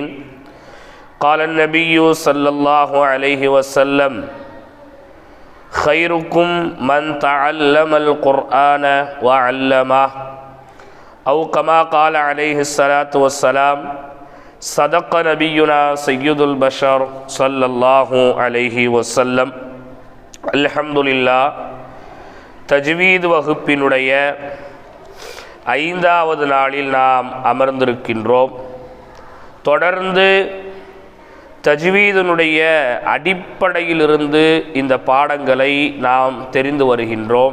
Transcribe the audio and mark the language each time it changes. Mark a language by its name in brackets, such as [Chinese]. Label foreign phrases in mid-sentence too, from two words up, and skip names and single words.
[Arabic] قال النبي صلى الله عليه وسلم: خيركم من تعلم القرآن وعلمه، أو كما قال عليه الصلاة والسلام. صدق نبينا سيد البشر صلى الله عليه وسلم. الحمد لله. [Tamil] தஜ்வீத் வகுப்பினுடைய 5வது நாளில் நாம் அமர்ந்திருக்கின்றோம். தொடர்ந்து தஜ்வீதினுடைய அடிப்படையிலிருந்து இந்த பாடங்களை நாம் தெரிந்து வருகின்றோம்.